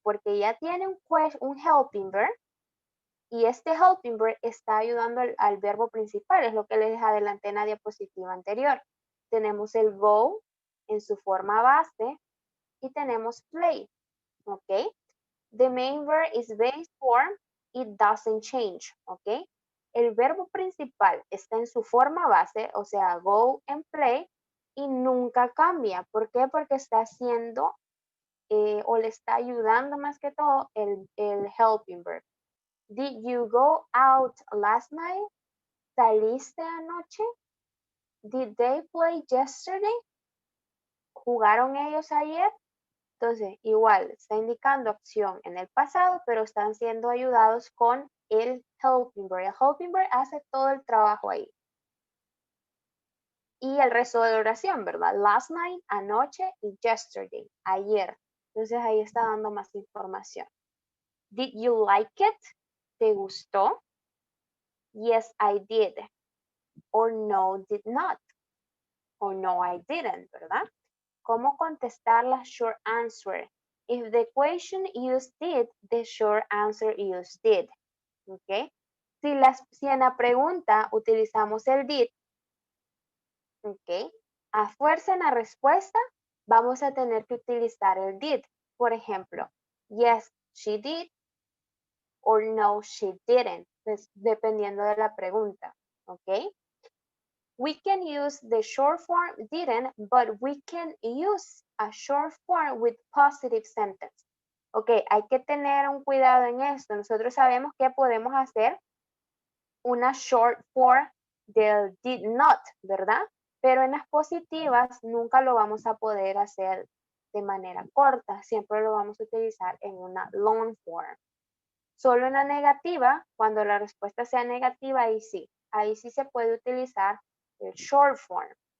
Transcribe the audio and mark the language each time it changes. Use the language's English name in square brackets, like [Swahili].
[Spanish] Porque ya tiene un helping verb. Y este helping verb está ayudando al verbo principal, es lo que les adelanté en la diapositiva anterior. Tenemos el go en su forma base y tenemos play, ¿ok? [English] The main verb is base form, it doesn't change, ¿ok? [Spanish] El verbo principal está en su forma base, o sea, go and play, y nunca cambia. ¿Por qué? Porque está haciendo o le está ayudando más que todo el helping verb. [English] Did you go out last night? [Spanish] ¿Saliste anoche? [English] Did they play yesterday? [Spanish] ¿Jugaron ellos ayer? Entonces, igual, está indicando acción en el pasado, pero están siendo ayudados con el helping verb. El helping verb hace todo el trabajo ahí. Y el resto de la oración, ¿verdad? Last night, anoche y yesterday, ayer. Entonces, ahí está dando más información. [English] Did you like it? [Spanish] ¿Te gustó? [English] Yes, I did. Or no, did not. Or no, I didn't, ¿verdad? [Spanish] ¿Cómo contestar la short answer? [English] If the question used did, the short answer used did. [Spanish] ¿Ok? Si en la pregunta utilizamos el did, ¿ok? A fuerza en la respuesta, vamos a tener que utilizar el did. Por ejemplo, [English] yes, she did, or no, she didn't. [Spanish] Pues, dependiendo de la pregunta, ¿ok? [English] We can use the short form didn't, but we can use a short form with positive sentence. [Spanish] Ok, hay que tener un cuidado en esto. Nosotros sabemos que podemos hacer una short form del did not, ¿verdad? Pero en las positivas nunca lo vamos a poder hacer de manera corta. Siempre lo vamos a utilizar en una long form. Solo en la negativa, cuando la respuesta sea negativa, ahí sí se puede utilizar el short form.